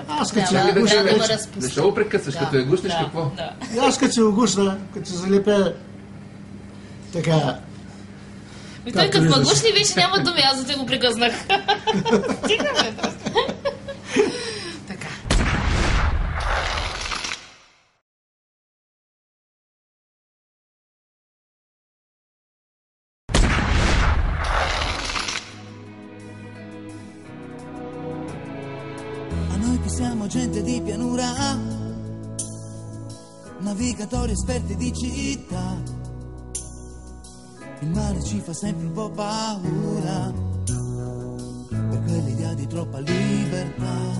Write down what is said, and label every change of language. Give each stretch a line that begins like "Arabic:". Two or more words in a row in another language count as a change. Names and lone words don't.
Bulgarian: Аз като Трябва се да има вече. разпуск. Защо го прекъсваш? Като я гушнеш, какво? Да. и аз като се го гушна, като се залепя, така, И той като ме гушни, вече няма думи, аз за те го прекъснах. Стигаме просто. Така.
Italian: A noi che siamo gente di pianura, navigatori esperti di città, il mare ci fa sempre un po' paura, per quell'idea di troppa libertà.